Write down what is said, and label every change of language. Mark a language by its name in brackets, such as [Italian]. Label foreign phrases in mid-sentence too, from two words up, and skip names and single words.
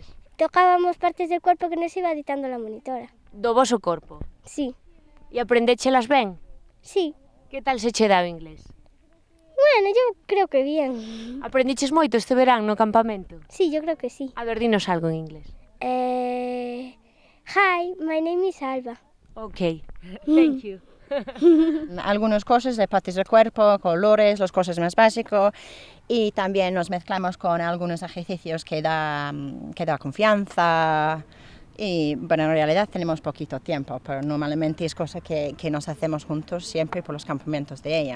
[Spanish] tocábamos partes del cuerpo que nos iba dictando la monitora. [Galician] Do voso corpo. [Spanish] Sí, [Galician] E aprendéchelas ben? [Spanish] sí. [Galician] Que tal se che dá o inglés? [Spanish] Bueno, yo creo que bien. [Galician] Aprendiches moito este verán no campamento? [Spanish] Sí, yo creo que sí. [Galician] A ver, dinos algo en inglés. [English] Hi, my name is Alba. Ok, thank you. [Spanish] Algunas cosas de partes del cuerpo, colores, las cosas más básicas, y también nos mezclamos con algunos ejercicios que da confianza. Y bueno, en realidad tenemos poquito tiempo, pero normalmente es cosa que nos hacemos juntos siempre por los campamentos de ella.